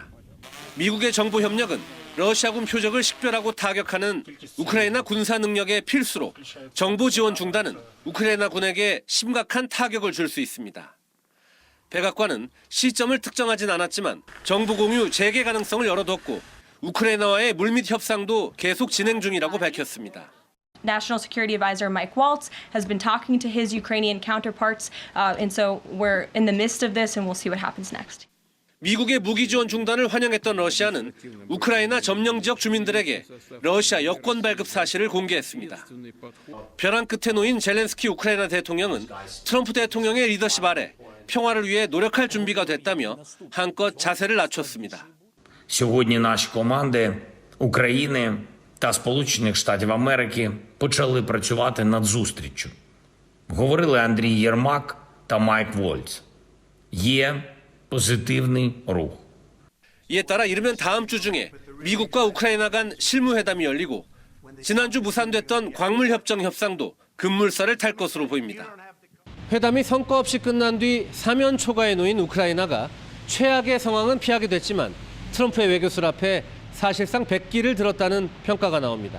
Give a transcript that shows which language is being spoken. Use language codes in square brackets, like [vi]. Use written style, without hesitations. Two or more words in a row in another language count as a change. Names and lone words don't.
[ko] 미국의 정보 협력은 러시아군 표적을 식별하고 타격하는 우크라이나 군사 능력의 필수로 정보 지원 중단은 우크라이나 군에게 심각한 타격을 줄 수 있습니다. 백악관은 시점을 특정하진 않았지만 정보 공유 재개 가능성을 열어뒀고 우크라이나와의 물밑 협상도 계속 진행 중이라고 밝혔습니다. [en] National Security Advisor Mike Waltz has been talking to his Ukrainian counterparts, and so we're in the midst of this, and we'll see what happens next. [ko] 미국의 무기 지원 중단을 환영했던 러시아는 우크라이나 점령 지역 주민들에게 러시아 여권 발급 사실을 공개했습니다. 벼랑 끝에 놓인 젤렌스키 우크라이나 대통령은 트럼프 대통령의 리더십 아래 평화를 위해 노력할 준비가 됐다며 한껏 자세를 낮췄습니다. [uk] Сьогодні наші команди України та Сполучених Штатів Америки почали працювати над зустріччю. Говорили Андрій Єрмак та Майк Вольц. Є позитивний рух. [ko] 이에 따라 이르면 다음 주 중에 미국과 우크라이나 간 실무회담이 열리고 지난주 무산됐던 광물협정 협상도 급물살을 탈 것으로 보입니다. 회담이 성과 없이 끝난 뒤 사면 초과에 놓인 우크라이나가 최악의 상황은 피하게 됐지만 트럼프의 외교술 앞에 사실상 백기를 들었다는 평가가 나옵니다.